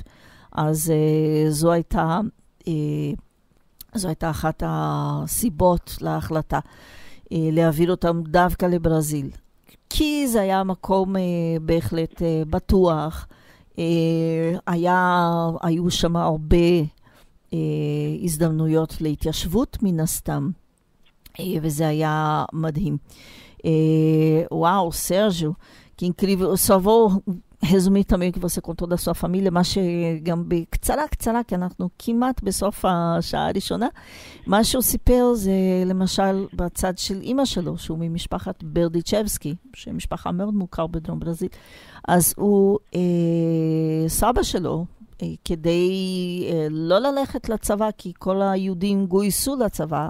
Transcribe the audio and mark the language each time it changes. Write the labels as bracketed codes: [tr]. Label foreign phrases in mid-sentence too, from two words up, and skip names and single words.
[he] אז זו הייתה אחת הסיבות להחלטה, להעביר אותם דווקא לברזיל. כי זה היה מקום בהחלט בטוח, היו שם הרבה הזדמנויות להתיישבות מן הסתם, וזה היה מדהים. [pt] Uau, Sérgio, que incrível. Eu só vou resumir também o que você contou da sua família, mas [he] גם בקצרה, כי אנחנו כמעט בסוף השעה הראשונה. מה שהוא סיפר זה למשל בצד של אמא שלו, שהוא ממשפחת ברדיצ'בסקי, שמשפחה מאוד מוכר בדרום ברזיל. אז הוא, סבא שלו, כדי לא ללכת לצבא, כי כל היהודים גויסו לצבא,